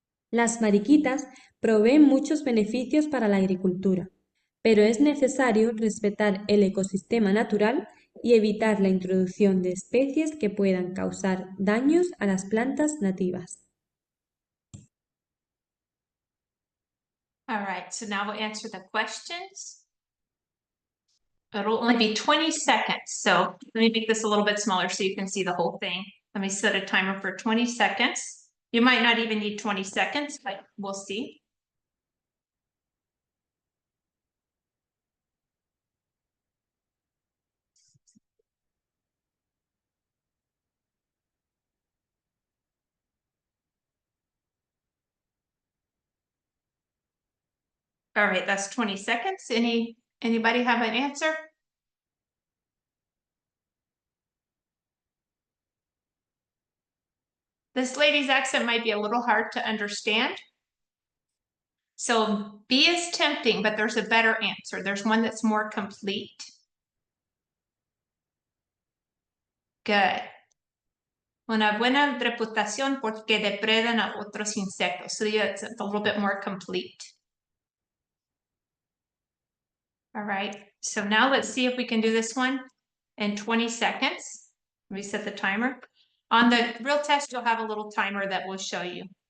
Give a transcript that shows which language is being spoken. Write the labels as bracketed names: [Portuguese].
[Spanish] Las mariquitas proveen muchos beneficios para la agricultura, pero es necesario respetar el ecosistema natural y evitar la introducción de especies que puedan causar daños a las plantas nativas. [English] All right, so now we'll answer the questions. It'll only be 20 seconds. So let me make this a little bit smaller so you can see the whole thing. Let me set a timer for 20 seconds. You might not even need 20 seconds, but we'll see. All right, that's 20 seconds. Anybody have an answer? This lady's accent might be a little hard to understand. So B is tempting, but there's a better answer. There's one that's more complete. Good. [Spanish] Una buena reputación porque depredan a otros insectos. [English] So yeah, it's a little bit more complete. All right, so now let's see if we can do this one in 20 seconds. Let me set the timer. On the real test, you'll have a little timer that will show you.